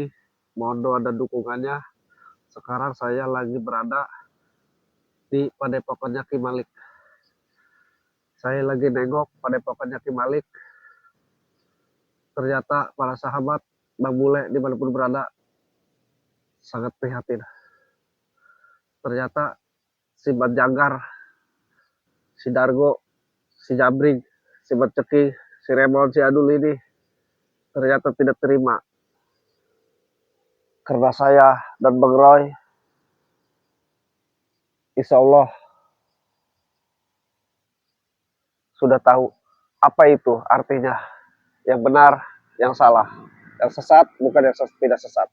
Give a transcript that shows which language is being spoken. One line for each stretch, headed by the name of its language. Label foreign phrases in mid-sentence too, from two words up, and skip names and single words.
Indonesian: Mohon doa dan dukungannya. Sekarang saya lagi berada di Padepokannya Ki Malik. Saya lagi nengok Padepokannya Ki Malik. Ternyata para sahabat Bang Bule dimanapun berada sangat prihatin. Ternyata si Banjanggar, si Dargo, si Jabring, si Berceki, si Remon, si Adul ini ternyata tidak terima karena saya dan Bang Roy
Arabic: insya Allah
Indonesian: sudah tahu apa itu artinya, yang benar, yang salah, yang sesat, bukan yang tidak sesat.